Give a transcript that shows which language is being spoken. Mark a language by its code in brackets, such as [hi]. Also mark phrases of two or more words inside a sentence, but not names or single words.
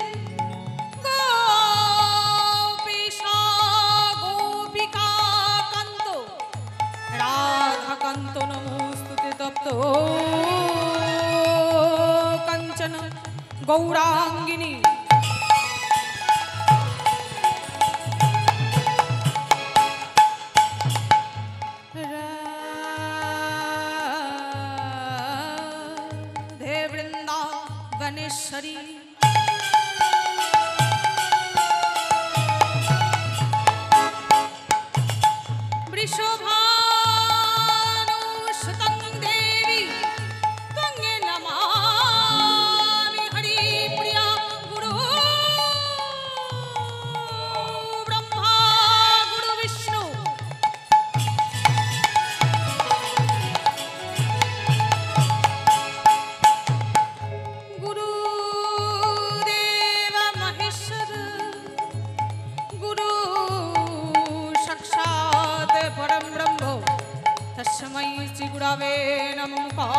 [sa] গোপীশা গোপিকা কান্ত রাধাকান্ত নমস্তুতে তপ্ত কাঞ্চন গৌরাঙ্গিনী রাধে বৃন্দাবনেশ্বরী वृषभानुसुतं देवी त्वं नमामि हरिप्रिया गुरु ब्रह्मा गुरु विष्णु गुरुदेव महेश्वर गुरु साक्षात् परं ब्रह्म तस्मै श्री गुरवे नमः